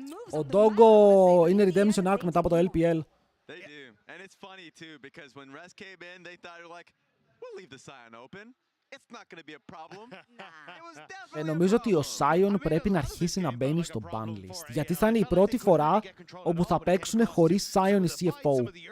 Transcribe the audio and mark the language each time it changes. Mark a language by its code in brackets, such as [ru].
[el] Ο Doggo είναι redemption arc μετά από το LPL. [en] They do. And it's funny too because when Res came in, they thought like, we'll leave the Scion open. It's not going to be a problem. It was definitely [el] Νομίζω ότι ο Scion πρέπει να αρχίσει να μπαίνει στο ban list. Γιατί θα είναι η πρώτη φορά όπου θα παίξουν χωρίς Scion η CFO.